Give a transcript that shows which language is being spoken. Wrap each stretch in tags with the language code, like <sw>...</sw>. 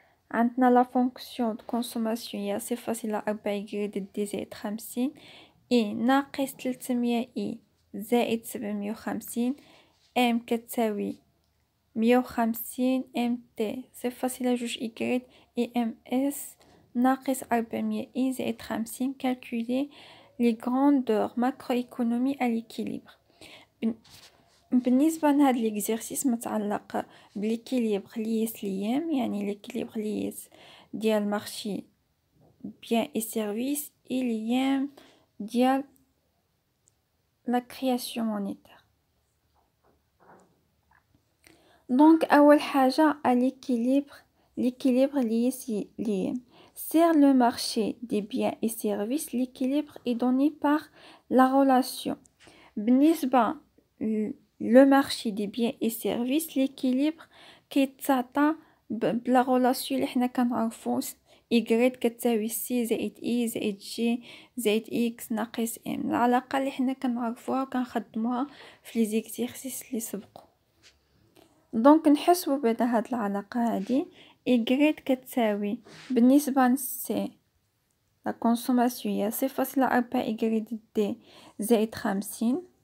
<ar>عندنا لا فونكسيون دو كونسوماسيون هي 0.4 إكغيت دي زائد 50 اي ناقص 300 اي زائد 750 ام كتساوي 150 ام تي 0.2 إكغيت اي ام اس ناقص 400 اي زائد 50.</ar> <fr>calculer les grandeurs macroéconomie à l'équilibre.</fr> <ar>بالنسبه لهاد ليكزيرسيس متعلق بليكيليبر ليس ليام يعني ليكيليبر ليس ديال مارشي بيان اي سيرفيس اي ليام ديال لا كرياسيون مونيتير. دونك اول حاجه l'équilibre ليس ليام.</ar> <fr>Sur le marché des biens et services, l'équilibre est donné par la relation.</fr> <ar>بالنسبة</ar> <fr>le marché des biens et services, l'équilibre</fr> <ar>كيتعطى بلا غولاسيون اللي حنا كنعرفو إيكغيك كتساوي سي زائد إي زائد جي زائد إكس ناقص إم. العلاقة اللي حنا كنعرفوها وكنخدموها في لي زيكزيرسيس اللي سبقوا. دونك نحسبو بهاد هاد العلاقة هادي. إيكغيك كتساوي بالنسبة لسي لا كونسوماسيون هي 0.4 إيكغيك دي زائد 50.</ar>